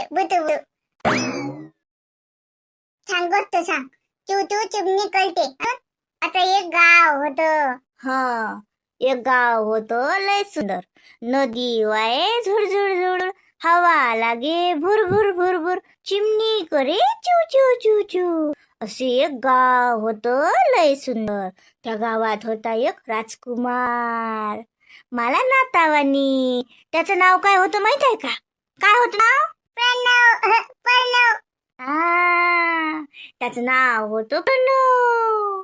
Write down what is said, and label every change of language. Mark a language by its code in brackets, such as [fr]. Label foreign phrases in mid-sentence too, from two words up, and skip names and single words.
[mr] बुटू बुटू सांग, गोष्ट सांग. चिव चिव चिमणी कळते. आता एक गाव होतं. हा, एक गाव होतं लय सुंदर. नदी वाये झुड झुड झुड, हवा लागे भुर भुर भुर भुर, चिमणी करे चू चू चू चू. असे एक गाव होतं लय सुंदर. त्या गावात होता एक राजकुमार, मला नातावानी. त्याचं नाव काय होतं माहित आहे का? काय होतं नाव? प्रणव. त्याचं नाव होतं प्रणव.